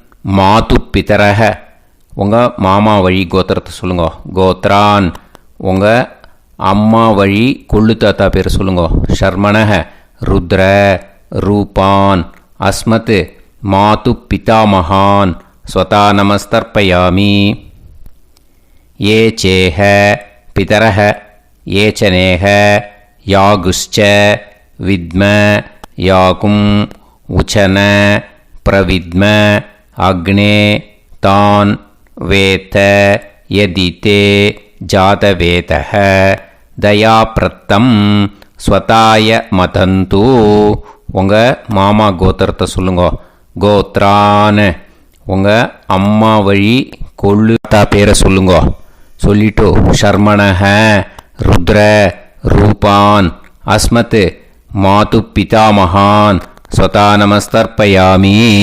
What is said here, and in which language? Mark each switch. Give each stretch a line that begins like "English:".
Tamil: மாது பிதரஹ உங்கள் மாமா வழி கோத்திரத்தை சொல்லுங்க. கோத்ரான் உங்கள் அம்மா வழி கொள்ளு தாத்தா பேர் சொல்லுங்க.
Sanskrit: ஷர்மணஹ ருத்ர ரூபான் அஸ்மத் மாது பிதாமகான் ஸ்வதா நமஸ்தர்ப்பயாமி. ये चेह पितरः ये च नेह यागुश्च विद्म याकुम् उचन प्रविद्म अग्ने तान् वेत यदिते जातवेतः दयाप्रत्तम् स्वताय मदन्तु
Tamil: உங்கள் மாமா கோத்திரத்தை சொல்லுங்க. கோத்ரான் உங்கள் அம்மா வழி கொள்ளு தாத்தா பேரை சொல்லுங்க.
Sanskrit: சொல்லிட்டு ஷர்மணஹ ருத்ர ரூபான் அஸ்மத் மாது பிதாமகான் ஸ்வதா நமஸ்தர்ப்பயாமி.